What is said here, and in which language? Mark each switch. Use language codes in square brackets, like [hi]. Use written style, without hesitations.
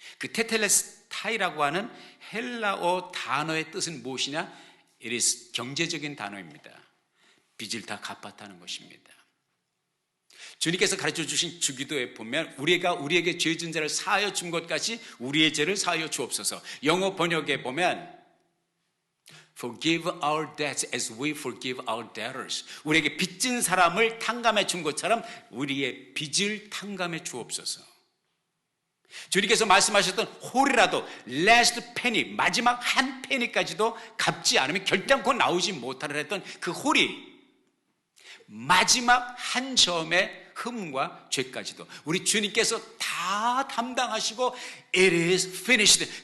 [ko] 그 테텔레스타이라고 하는 헬라어 단어의 뜻은 무엇이냐? [en] It is [ko] 경제적인 단어입니다. 빚을 다 갚았다는 것입니다. 주님께서 가르쳐 주신 주기도에 보면 우리가 우리에게 죄 진 자를 사하여 준 것 같이 우리의 죄를 사하여 주옵소서. 영어 번역에 보면 [en] Forgive our debts as we forgive our debtors. [ko] 우리에게 빚진 사람을 탕감해 준 것처럼 우리의 빚을 탕감해 주옵소서. 주님께서 말씀하셨던 홀이라도 [en] last penny, [ko] 마지막 한 페니까지도 갚지 않으면 결단코 나오지 못하려 했던 그 홀이 마지막 한 점의 흠과 죄까지도 우리 주님께서 다 담당하시고 [en] It is finished.